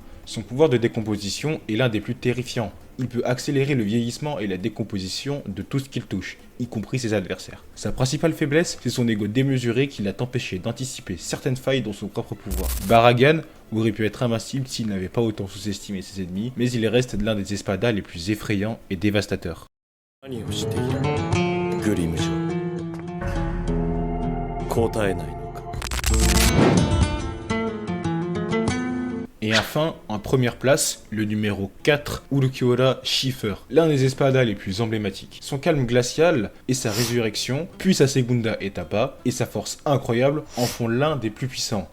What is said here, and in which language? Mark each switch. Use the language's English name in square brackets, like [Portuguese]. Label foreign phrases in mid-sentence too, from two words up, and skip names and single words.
[French] Son pouvoir de décomposition est l'un des plus terrifiants. Il peut accélérer le vieillissement et la décomposition de tout ce qu'il touche, y compris ses adversaires. Sa principale faiblesse, c'est son ego démesuré qui l'a empêché d'anticiper certaines failles dans son propre pouvoir. Baragan aurait pu être invincible s'il n'avait pas autant sous-estimé ses ennemis, mais il reste l'un des espadas les plus effrayants et dévastateurs. [Japanese] 何をしているグリム嬢答えないのか [French] Et enfin, en première place, le numéro 4, Urukiura Schiffer, l'un des espadas les plus emblématiques. Son calme glacial et sa résurrection, puis sa [Spanish] segunda etapa [French] et sa force incroyable en font l'un des plus puissants.